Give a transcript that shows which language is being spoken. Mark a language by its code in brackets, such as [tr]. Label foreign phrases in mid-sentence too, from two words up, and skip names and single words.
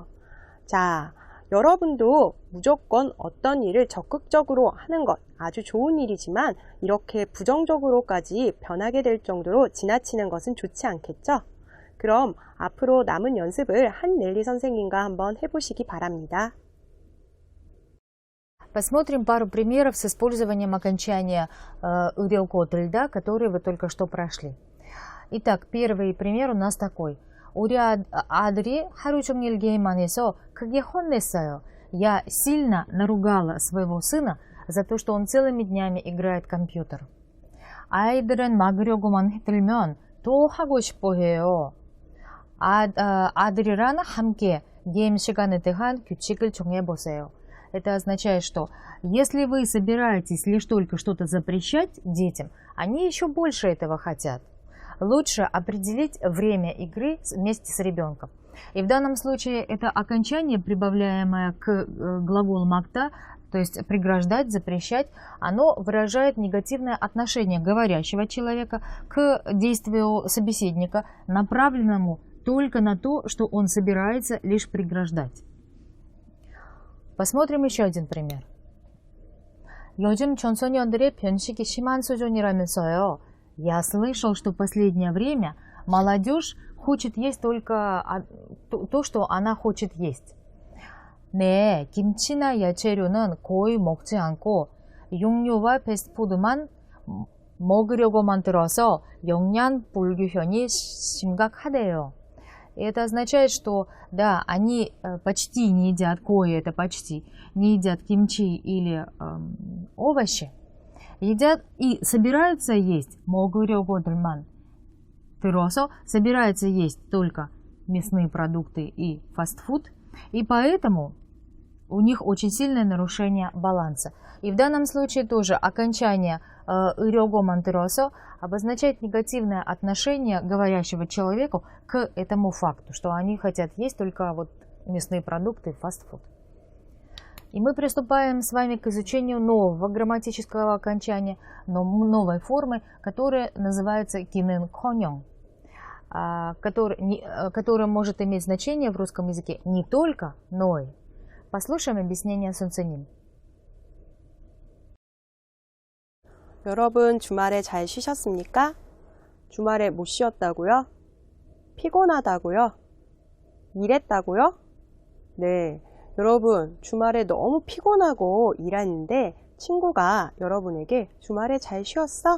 [ko] 자, 여러분도 무조건 어떤 일을 적극적으로 하는 것 아주 좋은 일이지만 이렇게 부정적으로까지 변하게 될 정도로 지나치는 것은 좋지 않겠죠? 그럼 앞으로 남은 연습을 한넬리 선생님과 한번 해보시기 바랍니다. [ru] Посмотрим пару примеров с использованием окончания [ko] 의려고 들다, [ru] которые вы только что прошли. Итак, первый пример у нас такой. [ko] 우리 아들이 하루 종일 게임만 해서 크게 혼냈어요. [ru] Я сильно наругала своего сына за то, что он целыми днями играет в компьютер. [ko] 아이들은 막으려고만 들면 더 하고 싶어 해요. 아들이랑 함께 게임 시간에 대한 규칙을 정해보세요. [ru] Это означает, что если вы собираетесь лишь только что-то запрещать детям, они еще больше этого хотят. Лучше определить время игры вместе с ребенком. И в данном случае это окончание, прибавляемое к глаголу макта, то есть преграждать, запрещать, оно выражает негативное отношение говорящего человека к действию собеседника, направленному только на то, что он собирается лишь преграждать. Посмотрим еще один пример. [ko] 요즘 청소년들의 변식이 심한 수준이라면서요. [ru] Я слышал, что в последнее время молодежь хочет есть только то, что она хочет есть. [ko] 네, 김치나 야채류는 거의 먹지 않고 육류와 패스트푸드만 먹으려고만 들어서 영양 불균형이 심각하대요. [ru] И это означает, что да, они почти не едят, это почти не едят кимчи или овощи, едят и собираются есть, [ko] 먹으려고들만 들어서 [ru] собираются есть только мясные продукты и фастфуд, и поэтому у них очень сильное нарушение баланса. И в данном случае тоже окончание [ko] 의려고만 들어서 [ru] обозначает негативное отношение говорящего человеку к этому факту, что они хотят есть только вот мясные продукты и фастфуд. И мы приступаем с вами к изучению нового грамматического окончания, новой формы, которая называется 기능커녕, которая может иметь значение в русском языке не только, но и. Послушаем объяснение 선생님. [ko] 여러분 주말에 잘 쉬셨습니까? 주말에 못 쉬었다고요? 피곤하다고요? 일했다고요? 네, 여러분 주말에 너무 피곤하고 일했는데 친구가 여러분에게 주말에 잘 쉬었어?